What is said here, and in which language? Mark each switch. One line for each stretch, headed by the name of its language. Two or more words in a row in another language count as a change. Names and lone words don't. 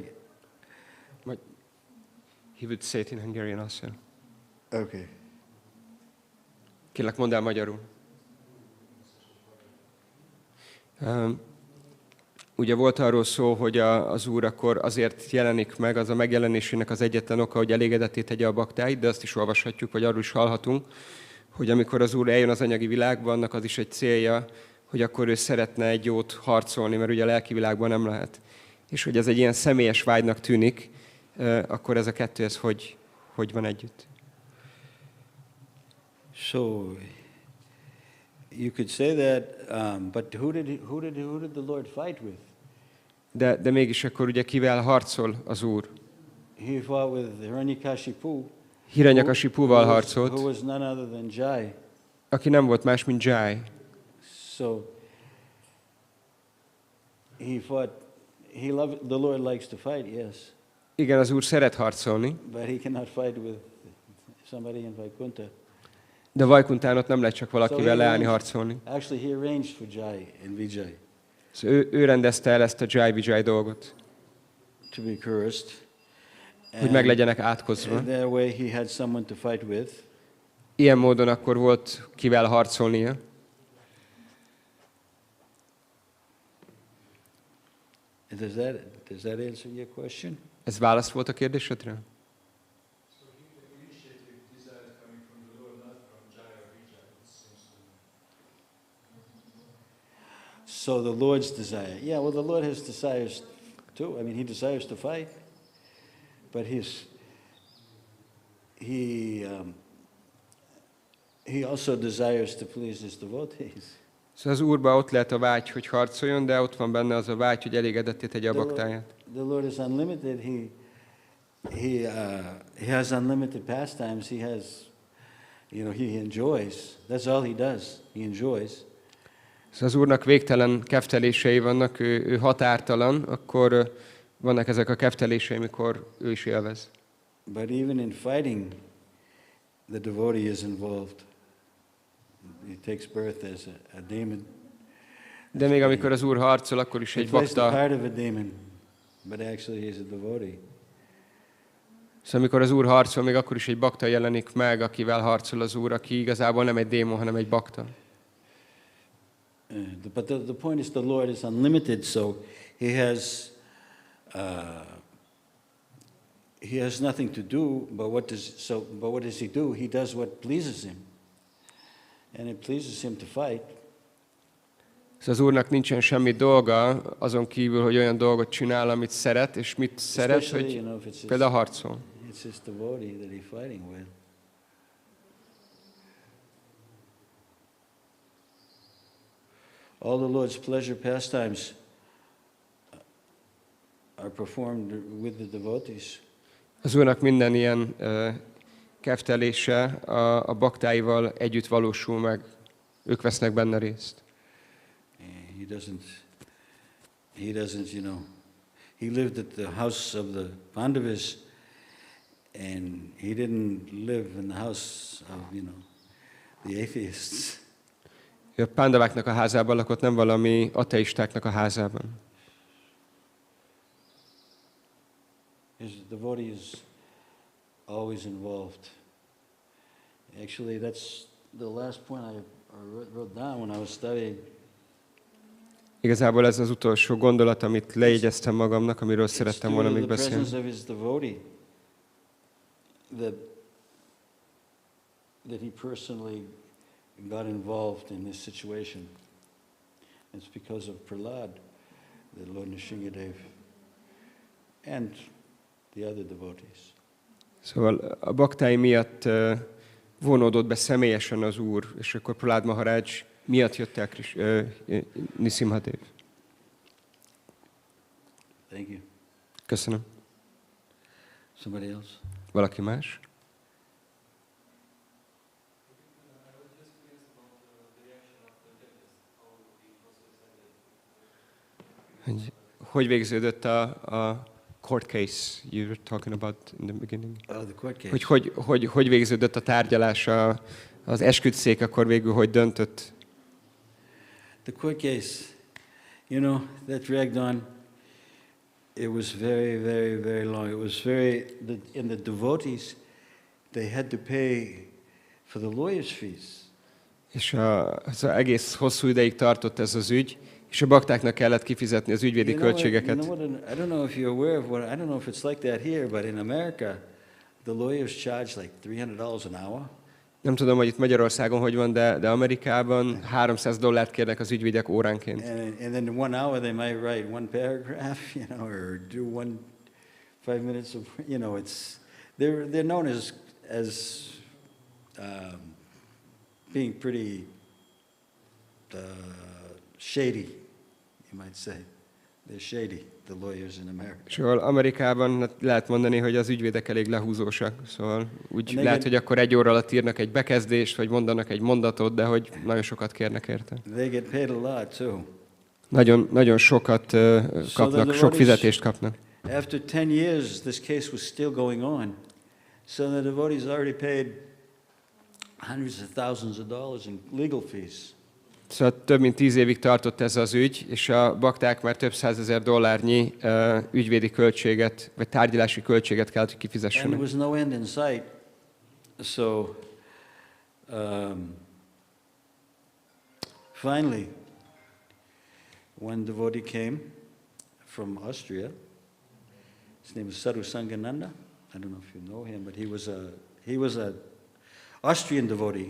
English: He would say it in Hungarian also. Okay.
Hungarian: Kérlek, mondd el magyarul. Ugye volt arról szó, hogy az Úr akkor azért jelenik meg, az a megjelenésének az egyetlen oka, hogy elégedetté tegye a baktáit, de azt is olvashatjuk, vagy arról is hallhatunk, hogy amikor az Úr eljön az anyagi világba, annak az is egy célja, hogy akkor ő szeretne egy jót harcolni, mert ugye a lelki világban nem lehet. És hogy ez egy ilyen személyes vágynak tűnik, akkor ez a kettő, ez hogy van együtt?
English: So you could say that, but who did the Lord fight with?
Hungarian: De mégis akkor ugye kivel harcol az Úr?
English: He fought with
Hungarian: Hiranyakashipuval harcolt,
English: who was none other than Jai.
Hungarian: aki nem volt más, mint Jai.
English: So he fought. The Lord likes to fight, yes.
Hungarian: Igen, az Úr szeret harcolni,
English: But he cannot fight with somebody in Vaikuntha.
Hungarian: de Vajkuntán nem lehet csak valakivel leállni harcolni.
English: Actually, he arranged for Jai and Vijay
Hungarian: Szóval ő rendezte el ezt a Jai-Vijay dolgot.
English: to be cursed.
Hungarian: hogy meg legyenek átkozva.
English: That way he had someone to fight with.
Hungarian: Ilyen módon akkor volt kivel harcolnia.
English: Does that answer your question?
Hungarian: Ez válasz volt a kérdésedre?
English: So the Lord's desire. Yeah, well, the Lord has desires too. I mean, he desires to fight, but he also desires to please his devotees.
Hungarian: Szóval az Úrban ott lehet a vágy, hogy harcoljon, de ott van benne az a vágy, hogy elégedetté tegye a baktáját.
English: The Lord is unlimited. He has unlimited pastimes. He has, he enjoys. That's all he does. He enjoys.
Hungarian: Szóval az Úrnak végtelen keftelései vannak, ő határtalan, akkor vannak ezek a keftelései, mikor ő is élvez.
English: But even in fighting, the devotee is involved. He takes birth as a demon.
Hungarian: De még amikor az Úr harcol, akkor is egy bakta.
English: Part of a demon, but actually he's a devotee.
Hungarian: Szóval amikor az Úr harcol, még akkor is egy bakta jelenik meg, akivel harcol az Úr, aki igazából nem egy démon, hanem egy bakta.
English: But the point is, the Lord is unlimited, so he has nothing to do. But what does he do? He does what pleases him, and it pleases him to fight.
Hungarian: Szóval az Úrnak nincsen semmi dolga, azon kívül, hogy olyan dolgot csinál, amit szeret, és mit szeret, hogy például harcol.
English: It's his devotee that he's fighting with. All the Lord's pleasure pastimes are performed with the devotees.
Hungarian: Az Úrnak minden ilyen keftelése a baktáival együtt valósul meg. Ők vesznek benne részt.
English: He doesn't, he lived at the house of the Pandavas, and he didn't live in the house of, the atheists.
Hungarian: Ő a pándaváknak a házában lakott, nem valami ateistáknak a házában.
English: His devotee is always involved. Actually, that's the last point I wrote down when I was studying.
Hungarian: Igazából ez az utolsó gondolat, amit lejegyeztem magamnak, amiről szerettem volna még beszélni.
English: That he personally got involved in this situation. It's because of Prahlad, the Lord Nrsimha and the other devotees.
Hungarian: Szóval a baktái miatt vonódott be személyesen az Úr, és akkor Prahlad Maharaj miatt jött el Nrsimha Dev.
English: Thank you.
Hungarian: Köszönöm.
English: Somebody else?
Hungarian: Valaki más? Hogy végződött a
English: court case you were talking about in the beginning? Oh, the court case.
Hungarian: Hogy végződött a tárgyalás, az esküdtszék akkor végül hogy döntött?
English: The court case, that dragged on. It was very, very, very long. It was and the devotees, they had to pay for the lawyer's fees.
Hungarian: És az egész hosszú ideig tartott ez az ügy, és a baktáknak kellett kifizetni az ügyvédi költségeket.
English: I don't know if you're aware of I don't know if it's like that here, but in America, the lawyers charge like $300 an hour.
Hungarian: Nem tudom, hogy itt Magyarországon hogy van, de Amerikában $300 kérnek az ügyvédek óránként.
English: And then in 1 hour they might write one paragraph, or do 5 minutes of, they're known as being pretty shady, you might say. They're shady, the lawyers in America.
Hungarian: Szóval Amerikában lehet mondani, hogy az ügyvédek elég lehúzósak. Szóval úgy lehet, hogy akkor 1 óra alatt írnak egy bekezdést, vagy mondanak egy mondatot, de hogy nagyon sokat kérnek érte.
English: They get paid a lot too.
Hungarian: Nagyon sokat kapnak, sok fizetést kapnak.
English: After 10 years, this case was still going on. So the devotees already paid hundreds of thousands of dollars in legal fees.
Hungarian: Szóval több mint 10 évig tartott ez az ügy, és a bakták már több százezer dollárnyi ügyvédi költséget, vagy tárgyalási költséget kellett, hogy
English: And
Hungarian: kifizessenek.
English: there was no end in sight. So finally, one devotee came from Austria. His name was Sadhu Sangananda. I don't know if you know him, but he was a Austrian devotee.